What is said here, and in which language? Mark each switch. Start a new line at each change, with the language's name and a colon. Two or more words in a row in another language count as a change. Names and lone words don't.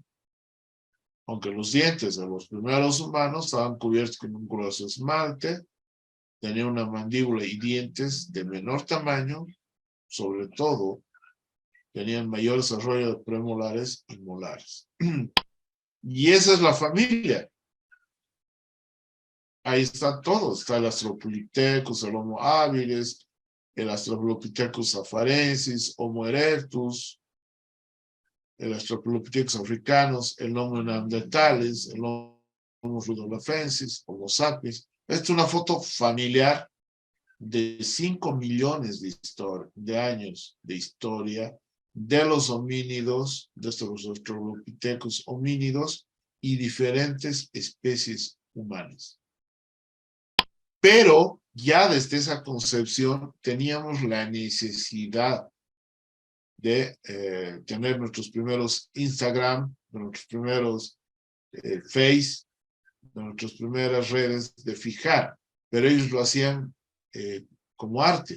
Spanish: Aunque los dientes de los primeros humanos estaban cubiertos con un grueso esmalte, tenían una mandíbula y dientes de menor tamaño, sobre todo, tenían mayor desarrollo de premolares y molares. Y esa es la familia. Ahí está todo. Está el Australopithecus, el Homo habilis, el Australopithecus afarensis, Homo erectus, el Australopithecus africanus, el Homo neanderthalis, el Homo rudolfensis, Homo sapiens. Esta es una foto familiar de 5 millones de años de historia de los homínidos, de estos Australopithecus homínidos y diferentes especies humanas. Pero ya desde esa concepción teníamos la necesidad de tener nuestros primeros Instagram, nuestros primeros Face, nuestras primeras redes de fijar, pero ellos lo hacían como arte.